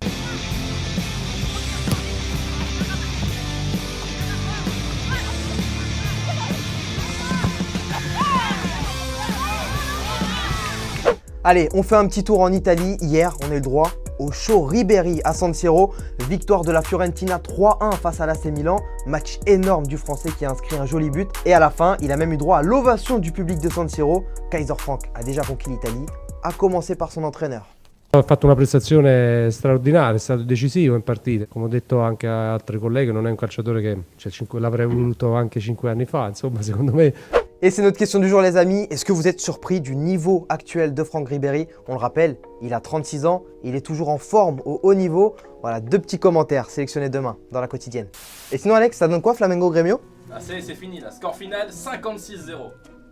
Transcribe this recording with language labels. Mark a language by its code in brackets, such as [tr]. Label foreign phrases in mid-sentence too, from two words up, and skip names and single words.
[fr] Allez, on fait un petit tour en Italie. Hier, on a eu le droit au show Ribéry à San Siro. Victoire de la Fiorentina 3-1 face à l'AC Milan. Match énorme du Français qui a inscrit un joli but. Et à la fin, il a même eu droit à l'ovation du public de San Siro. Kaiser Frank a déjà conquis l'Italie, à commencer par son entraîneur. [it] Ha fatto una prestazione straordinaria, è stato decisivo in partita. Come ho detto anche a altri colleghi, non è un calciatore che l'avrei voluto anche 5 anni fa, insomma, secondo me. [fr] Et c'est notre question du jour les amis, est-ce que vous êtes surpris du niveau actuel de Franck Ribéry? On le rappelle, il a 36 ans, il est toujours en forme au haut niveau. Voilà, 2 petits commentaires sélectionnés demain dans la quotidienne. Et sinon Alex, ça donne quoi Flamengo Grêmio? Ah c'est fini là, score final 56-0.